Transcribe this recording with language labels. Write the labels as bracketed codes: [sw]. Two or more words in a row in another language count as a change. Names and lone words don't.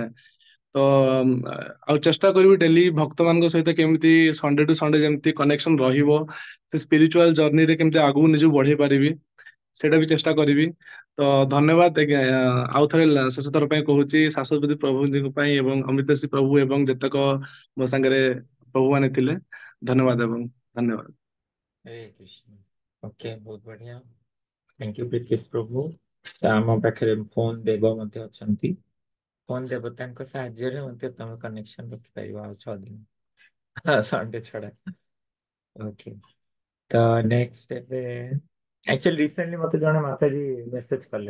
[or] ତ ଆଉ ଚେଷ୍ଟା କରିବି ଡେଲି ଭକ୍ତ ମାନଙ୍କ ସହିତ କେମିତି [en] Sunday to Sunday [or] ଯେମିତି କନେକ୍ସନ ରହିବ, ସେ [en] spiritual journeyରେ [or] କେମିତି ଆଗକୁ ନିଜକୁ ବଢେଇ ପାରିବି, ସେଇଟା ବି ଚେଷ୍ଟା କରିବି। ତ ଧନ୍ୟବାଦ ଆଜ୍ଞା, ଆଉ ଥରେ ଶେଷ ଥର ପାଇଁ କହୁଛି ଶାଶ୍ୱତପତି ପ୍ରଭୁଙ୍କ ପାଇଁ ଏବଂ ଅମୃତେଶ ପ୍ରଭୁ ଏବଂ ଯେତେକ ମୋ ସାଙ୍ଗରେ ପ୍ରଭୁ ମାନେ ଥିଲେ, ଧନ୍ୟବାଦ ଏବଂ ଧନ୍ୟବାଦ। [hi] हरे कृष्ण। ओके, बहुत बढ़िया। [en] thank you [hi] प्रीतिश प्रभु। [or] ଆମ ପାଖରେ ଫୋନ ଦେବ ମଧ୍ୟ ଅଛନ୍ତି। ଫୋନ ଦେବତାଙ୍କ ସାହାଯ୍ୟରେ ମଧ୍ୟ ତମେ କନେକ୍ସନ ରଖିପାରିବ ଆଉ 6 ଦିନ ସଣ୍ଡେ ଛଡା। ଓକେ, ତ ନେକ୍ସଟ ଏବେ [en] actually recently [or] ମତେ ଜଣେ ମାତାଜୀ ମେସେଜ କଲେ।